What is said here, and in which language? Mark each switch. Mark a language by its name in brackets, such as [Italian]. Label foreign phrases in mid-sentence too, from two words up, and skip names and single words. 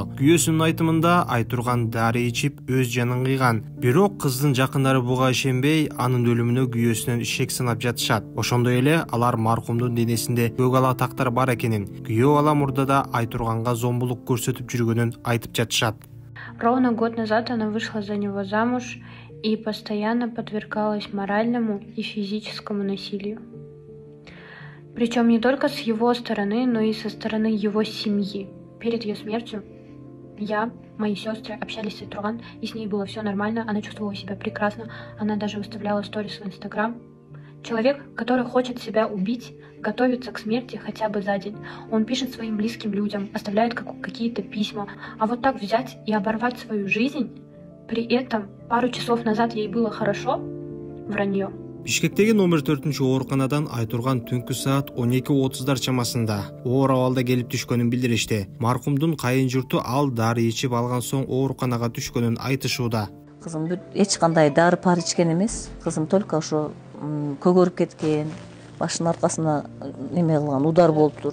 [Kyrgyz] Күйөөсүнүн айтымында Айтурган дарый ичип өз жанын кыйган. Бирок кыздын жакындары буга ишенбей, анын өлүмүнө күйөөсүнөн ишек санап жатышат. Ошондой эле алар маркумдун денесинде көк ала тактар бар экенин, күйөө бала мурдада Айтурганга зомбулук көрсөтүп жүргөнүн айтып жатышат. [Russian] Ровно год назад она вышла за него замуж и постоянно подвергалась моральному и физическому насилию. Причем не только с его стороны, но и со стороны его семьи. Перед ее смертью мои сестры общались с Айтурган, и с ней было все нормально, она чувствовала себя прекрасно, она даже выставляла сторис в Инстаграм. Человек, который хочет себя убить, готовится к смерти хотя бы за день. Он пишет своим близким людям, оставляет какие-то письма. А вот так взять и оборвать свою жизнь, при этом пару часов назад ей было хорошо, вранье. [Kyrgyz] Бишкектеги номер 4 ооруканадан Айтурган түнкү саат 12:30 чамасында оор абалда келип түшкөнүн билдиришти. Маркумдун кайын журту ал дары ичип алган соң ооруканага түшкөнүн айтышууда. Кызым эч кандай дары пар ичкен эмес. Кызым только ошо көгөрүп кеткен, башынын аркасына неме кылган, удар болуптур.